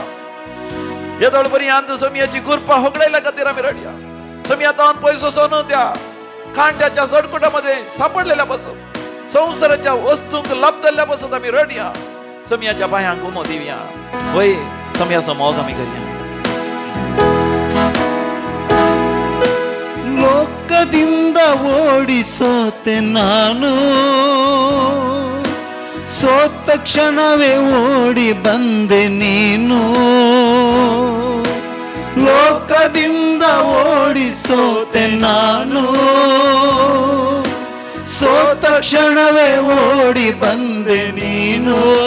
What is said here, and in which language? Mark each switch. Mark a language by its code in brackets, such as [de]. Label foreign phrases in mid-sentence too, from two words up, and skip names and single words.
[kok] येदोळ पर्यंत सम्याची कृपा होगडायल्या खातीर आमी रडया. सम्यातान पयसो सोन त्या खांड्याच्या सडकुटामध्ये सापडलेल्या बसत, संसाराच्या वस्तूंक लाभधरल्या बसत आमी रडया. सम्याच्या पायांक उमो दिवया. वय सम्याचो मोग आमी करया. [kn] ಲೋಕದಿಂದ ಓಡಿಸೋತೆ ನಾನು, ಸೋತ ಕ್ಷಣವೇ ಓಡಿ ಬಂದೆ ನೀನು. ಲೋಕದಿಂದ ಓಡಿಸೋತೆ ನಾನು, ಸೋತ ಕ್ಷಣವೇ ಓಡಿ ಬಂದೆ ನೀನು.